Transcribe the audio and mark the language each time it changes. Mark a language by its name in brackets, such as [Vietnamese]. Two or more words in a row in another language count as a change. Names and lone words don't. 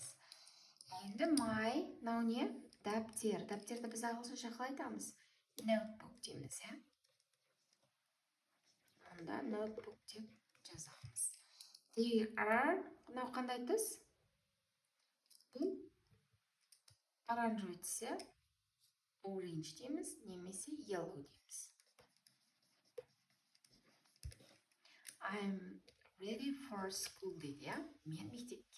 [English] And my, [Kazakh] мынау не? Дәптер. Дәптерді біз ағылшынша қалай айтамыз? [English] Notebook [Kazakh] дейміз, ja? Онда notebook деп жазамыз. [English] They are, [Kazakh] мынау қандай түс? Бұл оранжевый түс, ja? Orange дейміз, немесе yellow дейміз. [English] I'm ready for school [Kazakh] дейді, ja? Мен